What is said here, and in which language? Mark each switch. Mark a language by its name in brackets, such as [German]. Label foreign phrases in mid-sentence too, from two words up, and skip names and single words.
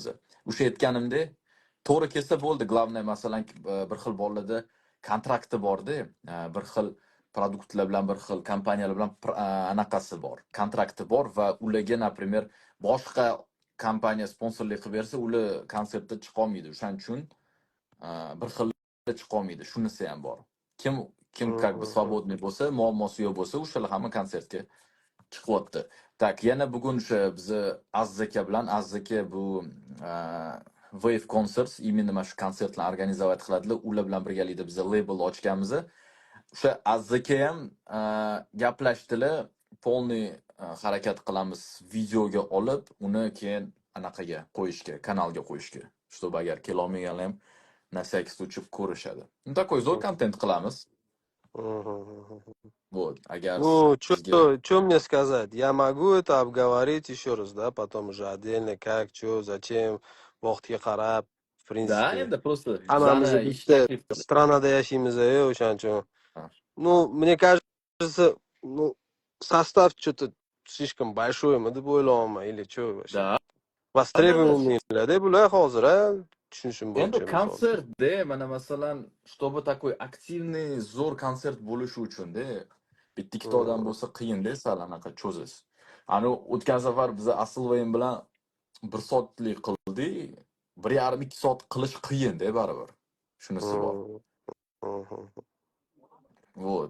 [Uzbek] O'sha aytganimda, to'g'ri kelsa bo'ldi. Главное, masalan, bir xil bolalarda kontrakti bor-da, bir xil produktlar bilan, bir xil kompaniyalar bilan anaqasi bor, kontrakti bor va ularga, например, boshqa kompaniya sponsorlik qilib bersa, ular konsertda chiqa olmaydi. O'shaning uchun bir xil chiqa olmaydi. Shunisi ham bor. Kim [Russian] как бы свободный [Uzbek] bo'lsa, muammosi yo'q bo'lsa, o'shalar hamma konsertga chiqyapti. Tak, yana bugun o'sha biz Azzaka bilan, Azzaka bu Wave Concerts именно mana shu konsertlarni organizovat qiladilar. Ular bilan birgalikda biz label ochganmiz. O'sha Azzaka ham gaplashdilar, polniy harakat qilamiz videoga olib, uni keyin anaqaga qo'yishga, kanalga qo'yishga. Чтобы agar kelolmaganlar ham [Russian] на всякий случай [Uzbek] ko'rishadi. Такой zo'r kontent qilamiz. Вот, agar [Russian] Ну, что мне сказать? Я могу это обговорить еще раз, да, потом уже отдельно, как, что, зачем, [Uzbek] vaqtga qarab, [Russian] в принципе. Да, [Uzbek] endi просто hammamiz bitta странада yashaymiz-ku, o'shaning uchun. [Russian] Ну, мне кажется, ну, состав что-то слишком большой-mi [Uzbek] deb o'ylayapman, [Russian] или что вообще? Да. [Uzbek] Востребованныйlar-da bular hozir, a? Tushunishim bo'yicha. Endi konsertda, mana masalan, [Russian] чтобы такой активный, [Uzbek] zo'r konsert bo'lishi uchun-da, bitta ikkita odam bo'lsa qiyin-da, sal anaqa cho'zish. Ani o'tgan safar biz Asilvayn bilan 1 soatlik qildik, 1,5-2 soat qilish qiyin-da baribir. Shunisi bor. Вот.